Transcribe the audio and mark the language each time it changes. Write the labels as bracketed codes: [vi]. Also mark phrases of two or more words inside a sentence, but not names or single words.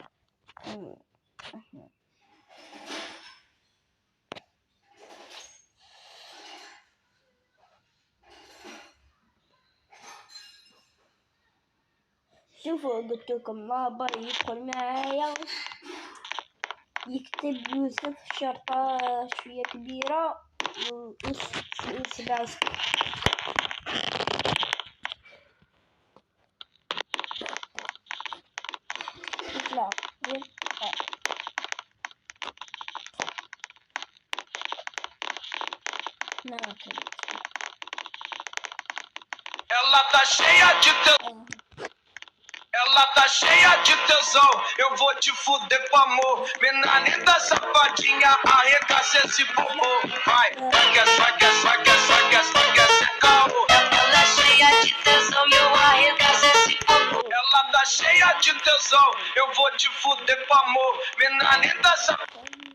[ar] شوفوا قلت لكم ما بغى يدخل معايا يكتب يوسف شرطة شوية كبيرة و7 يطلع [pt] Ela tá cheia de tesão. Ela tá cheia de tesão. Eu vou te fuder com amor. Mina linda, safadinha, arregaça esse popô. Vai, vai, esse caô. Ela é cheia de tesão e eu arregaço esse popô. Ela tá cheia de tesão. Eu vou te fuder com amor. Mina linda, safadinha.